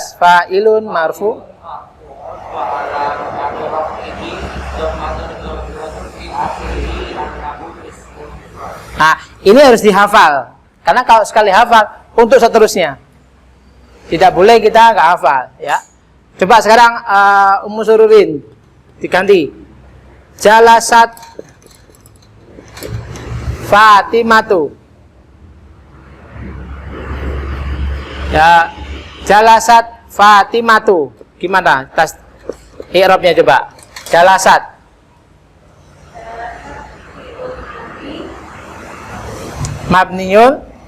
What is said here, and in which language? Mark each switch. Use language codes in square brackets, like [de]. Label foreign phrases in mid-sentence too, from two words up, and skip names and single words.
[ar] فاعل مرفوع. [id] Nah, ini harus dihafal. Karena kalau sekali hafal untuk seterusnya. Tidak boleh kita nggak hafal, ya. Coba sekarang Ummu Sururin diganti. [ar] جلست فاطمة. Ya, جلست فاطمة. Gimana? [id] Tas i'rabnya coba. [ar] جلست. مبني.